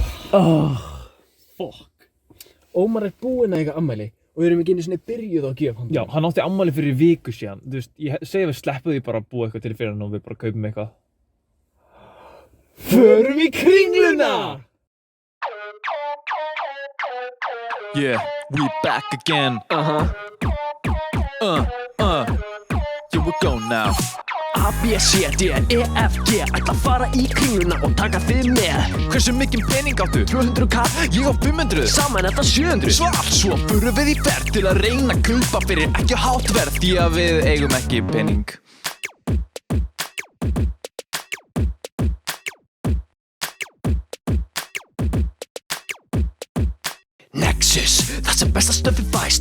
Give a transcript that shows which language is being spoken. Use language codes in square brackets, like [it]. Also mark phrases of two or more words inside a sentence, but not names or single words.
[en] Fuck. [is] Ómar búinn að eiga afmæli og við erum ekki einu sinni byrjuð á gjöf. Já, hann átti afmæli fyrir viku síðan. Þú veist, ég segi við sleppum því bara að búa eitthvað til fyrir hann og við bara kaupum eitthvað. Förum í Kringluna! [en] Yeah, we back again. Here we go now. [is] A, B, C, D, E, F, G ætla að fara í Kringluna og taka þig með. Hversu mikinn pening áttu? 200k, Ég á 500. saman þetta 700. Svo förum við í ferð til að reyna að kaupa fyrir ekki hátt verð því að við eigum ekki pening. Nexus, það sem besta stöfi fæst.